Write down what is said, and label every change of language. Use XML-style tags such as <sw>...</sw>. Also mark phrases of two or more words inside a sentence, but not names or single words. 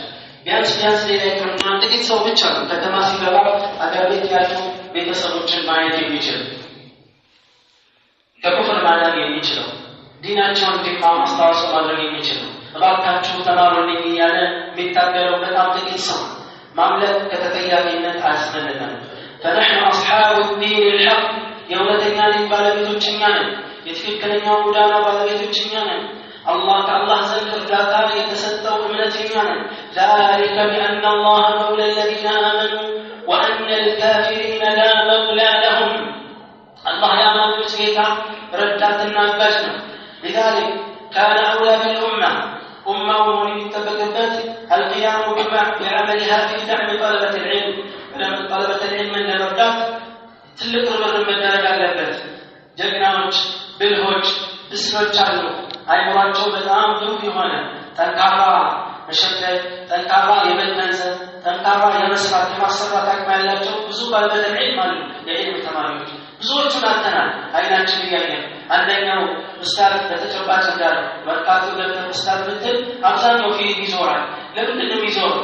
<am>ቢያንስ ሌላ ይቅርና ጥቂት ሰው ብቻ ነው ከተማ ሲገባ አገር ቤት ያሉ ቤተሰቦችን ማየት የሚችል ከኩፍር ማዳን የሚችለው ዲናቸውን እንዲማሩ አስተዋጽኦ ማድረግ የሚችለው እባካችሁ ተማሩልኝ እያለ የሚታገለው በጣም ጥቂት ሰው ማምለክ ከተጠያቂነት አያስመልጠንም።</am> <ar>فنحن أصحاب الدين الحق</ar> <am>የእውነተኛ ዲን ባለቤቶች እኛ ነን። የትክክለኛው ጎዳና ባለቤቶች እኛ ነን። አላህ ከአላህ ዘንድ እርዳታ የተሰጠው እምነት እኛ ነን።</am> <ar>ذلك بأن الله مولى الذين آمنوا وأن الكافرين لا مولى لهم الله</ar> <am>ያመኑት ጌታ ረዳትና አጋዥ ነው።</am> <ar>لذلك كان أولى بالأمة أمة ولتبقبت القيام بعملها في دعم طلبة العلم لما طلبة العلم من الردات</ar> <am>ትልቅ ርብርብ መደረግ አለበት። ጀግናዎች ብልሆች ብስሎች አሉ። አይምሯቸው በጣም ብሩህ የሆነ ጠንካራ መሸከም ጠንካራ የመገንዘብ ጠንካራ የመስራት የማሰራት አቅም ያላቸው ብዙ ባለቤት ዒልም አሉ። የዒልም ተማሪዎች ብዙዎቹን አጥተናል። አይናችን እያየ አንደኛው ኡስታዝ በተጨባጭ ጋር ወርቃቱ ገብተህ ኡስታዝ ብትል አብዛኛው ፊት ይዞራል። ለምንድን ነው የሚዞረው?</am>